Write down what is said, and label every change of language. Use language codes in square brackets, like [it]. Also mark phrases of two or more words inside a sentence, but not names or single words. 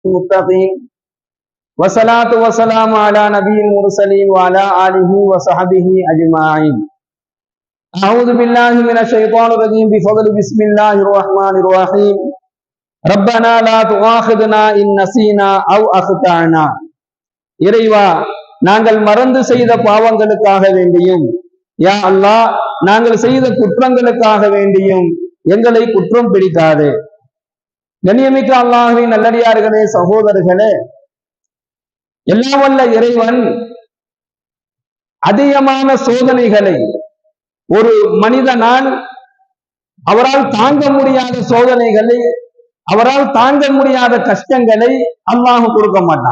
[ar] المتقين والصلاة والسلام على نبي المرسلين وعلى آله وصحبه أجمعين. أعوذ بالله من الشيطان الرجيم بفضل بسم الله الرحمن الرحيم. ربنا لا تؤاخذنا إن نسينا أو أخطأنا. [ta] இறைவா, நாங்கள் மறந்து செய்த பாவங்களுக்காக வேண்டியும், [ar] يا الله, [ta] நாங்கள் செய்த குற்றங்களுக்காக வேண்டியும் எங்களை குற்றம் பிடிக்காது. கண்ணியமிக்க அல்லாஹ்வின் நல்லடியார்களே, சகோதரர்களே, எல்லாம் வல்ல இறைவன் அதிகமான சோதனைகளை ஒரு மனிதனால் அவரால் தாங்க முடியாத சோதனைகளை, அவரால் தாங்க முடியாத கஷ்டங்களை அல்லாஹ் கொடுக்க மாட்டான்.